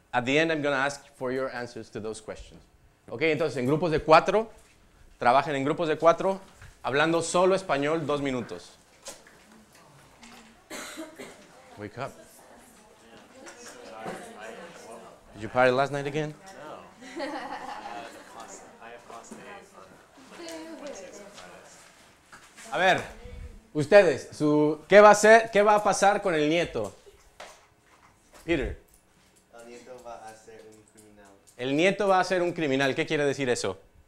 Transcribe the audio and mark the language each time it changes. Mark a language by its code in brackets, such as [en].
[en] At the end, I'm going to ask for your answers to those questions. ¿Ok? [es] Entonces, en grupos de 4, trabajen en grupos de 4, hablando solo español 2 minutos. [en] Wake up. Did you party last night again? No. I have class A on Wednesdays and Fridays. [es] A ver, ustedes, ¿qué va a pasar con el nieto? Peter. El nieto va a ser un criminal. El nieto va a ser un criminal. ¿Qué quiere decir eso?